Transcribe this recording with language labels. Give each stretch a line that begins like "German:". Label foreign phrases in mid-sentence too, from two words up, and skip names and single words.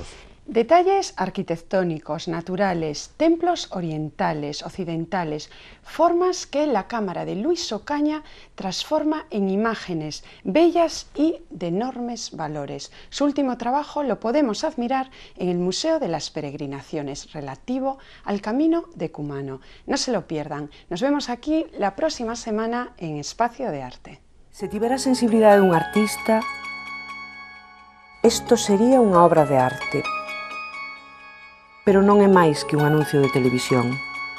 Spanish: Detalles arquitectónicos, naturales, templos orientales, occidentales, formas que la cámara de Luis Ocaña transforma en imágenes bellas y de enormes valores. Su último trabajo lo podemos admirar en el Museo de las Peregrinaciones, relativo al Camino de Cumano. No se lo pierdan. Nos vemos aquí la próxima semana en Espacio de Arte.
Galician: Se tivera a sensibilidade dun artista, isto sería unha obra de arte. Pero non é máis que un anuncio de televisión.